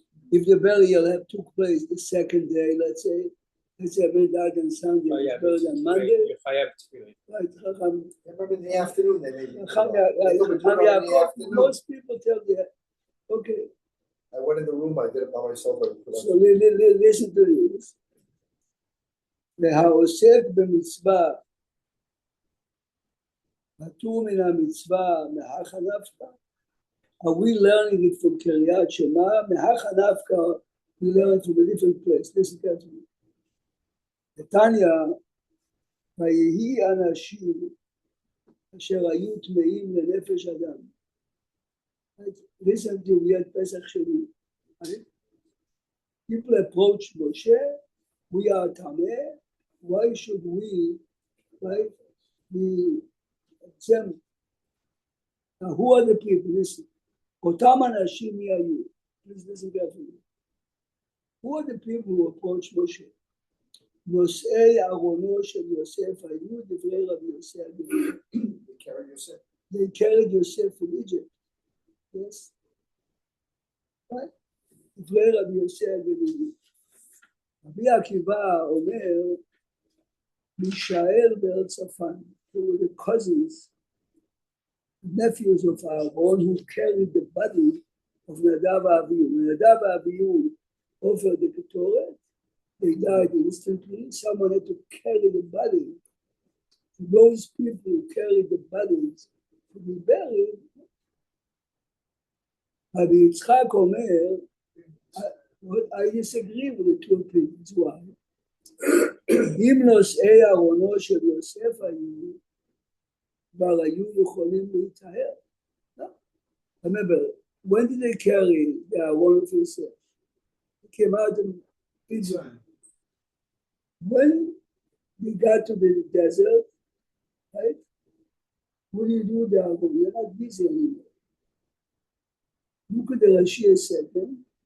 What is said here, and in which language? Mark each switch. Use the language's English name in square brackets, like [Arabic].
[English] If the burial took place the second day, let's say a man died on Sunday, was buried on Monday. Right, Chacham. Remember in the afternoon they made it. Chacham Yaakov, most people tell you, okay. I went in the room, I did it by myself. So listen to this. [Hebrew] והעוסק במצווה, פטור מן המצווה, [Aramaic] מהכה נפקא. [English] Are we learning it from Kiryat Shema? [Aramaic] Mehacha nafka, [English] we learn it from a different place. Listen carefully. [Hebrew] The Tanya, ויהי אנשים אשר היו טמאים לנפש אדם. [English] Listen to me at Pesach Sheni. People approach Moshe, we are Tameh, why should we, right, be exempt? Now, who are the people? Listen. [Hebrew] אותם אנשים מי היו? [English] Please listen carefully. Who are the people who approach Moshe? [Hebrew] נושאי ארונו של יוסף היו דברי רבי יוסף הגלילי. [English] They carried Yosef from Egypt. Yes? Right? [Hebrew] דברי רבי יוסף הגלילי. רבי עקיבא אומר, מישאל בארץ צפון. [English] They were the cousins, nephews of Aaron, who carried the body of Nadav Avihu. Nadav Avihu offered the Ketoret. They died instantly. Someone had to carry the body. Those people who carried the bodies to be buried. Rabbi Yitzchak Omer, I disagree with the two opinions. Why? [Hebrew] אם נושאי ארונו של יוסף היו, כבר היו יכולים להיטהר. [English] Remember, when did they carry the Aron of Yosef? They came out of Israel. When they got to the desert, right? What do you do with the Aron? You're not busy anymore. Look at the Rashi a second.